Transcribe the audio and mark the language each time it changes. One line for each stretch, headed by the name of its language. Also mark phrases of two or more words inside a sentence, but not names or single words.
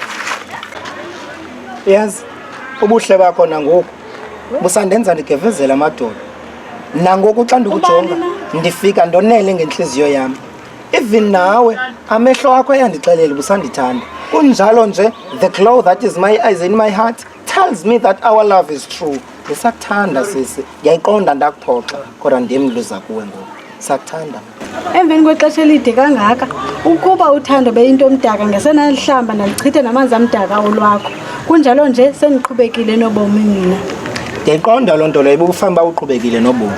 English: Yes.
Xhosa: Ubuhle bakho nangoku busandenza ndigevezela amadoda. Nangoku xa ndikujonga ndifika ndonele ngenhliziyo yami. Even nawe amehlo akho ayandixelela busandithanda. Kunjalo nje
English: the glow that is my eyes in my heart tells me that our love is true.
Xhosa: Ndisakuthanda sisi. Ngiyayiqonda ndakuphoxa kodwa ndimluza kuwe ngoku. Sakuthanda. Emveni kwexesha elide kangaka ukuba uthando beyinto omdaka ngesenalihlamba nalichithe namanzi amdaka olwakho. Kunjalo nje sendiqhubekile nobomi mina. Ndiyayiqonda loo nto leyo bukufana uba uqhubekile nobomi.